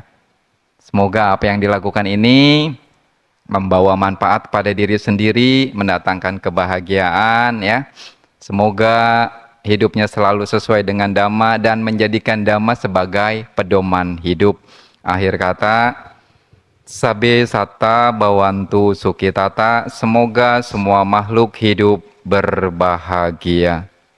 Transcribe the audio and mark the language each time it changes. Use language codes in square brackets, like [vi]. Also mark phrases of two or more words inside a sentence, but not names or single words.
[id] Semoga apa yang dilakukan ini membawa manfaat pada diri sendiri, mendatangkan kebahagiaan ya. Semoga hidupnya selalu sesuai dengan dhamma dan menjadikan dhamma sebagai pedoman hidup. Akhir kata, [pi] sabe satta bawantu sukitata, [id] semoga semua makhluk hidup berbahagia.